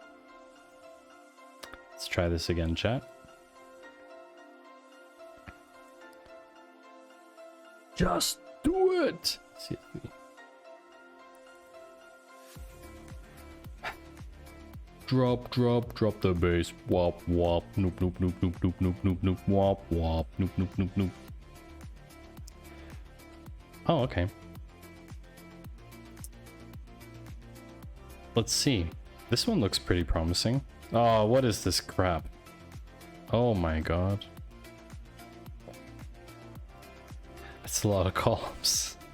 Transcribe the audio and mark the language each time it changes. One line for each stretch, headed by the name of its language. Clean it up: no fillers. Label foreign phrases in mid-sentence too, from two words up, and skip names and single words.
English: Let's try this again, chat. Just do it! CSV. Drop the bass. Wop, wop, noop, noop, noop, noop, noop, noop, noop, noop, wop, wop, noop, noop, noop, noop. Oh, okay. Let's see. This one looks pretty promising. Oh, what is this crap? Oh my god. That's a lot of columns.